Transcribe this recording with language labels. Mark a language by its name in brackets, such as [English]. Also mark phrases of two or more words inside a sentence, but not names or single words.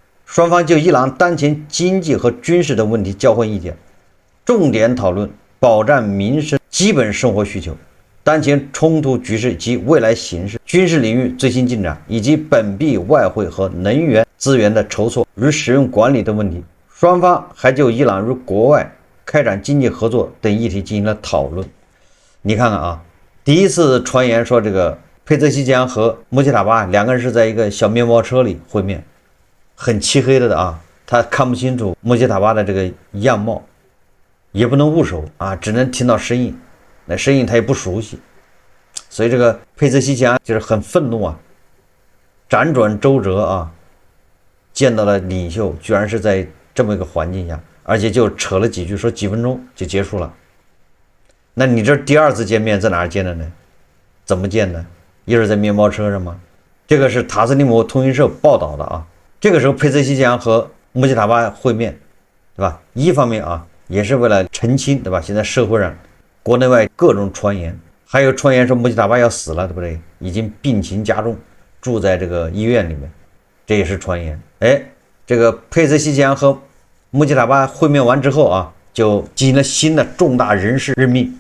[Chinese] 雙方就伊朗當前經濟和軍事的問題交換意見，重點討論保障民生基本生活需求、當前衝突局勢及未來形勢、軍事領域最新進展，以及本幣外匯和能源資源的籌措與使用管理等問題。雙方還就伊朗與國外開展經濟合作等議題進行了討論。你看看啊，第一次傳言說這個佩澤西江和穆吉塔巴兩個人是在一個小面包車裡會面，很漆黑的啊，他看不清楚穆吉塔巴的這個樣貌，也不能握手啊，只能聽到聲音，那声音他也不熟悉，所以這個佩澤西江就是很憤怒啊，辗轉周折啊，見到了領袖，居然是在這麼一個環境下，而且就扯了幾句，說幾分鐘就結束了。那你這第二次見面在哪兒見的呢？怎麼見的？又是在面包車上嗎？這個是塔斯利姆通讯社報道的啊。這個時候佩澤西江和穆吉塔巴會面，對吧？一方面啊，也是為了澄清，对吧？現在社會上國內外各種傳言，還有傳言說穆吉塔巴要死了，對不對？已經病情加重，住在這個醫院裡面，這也是傳言。哎，這個佩澤西江和穆吉塔巴會面完之後啊，就進行了新的重大人事任命。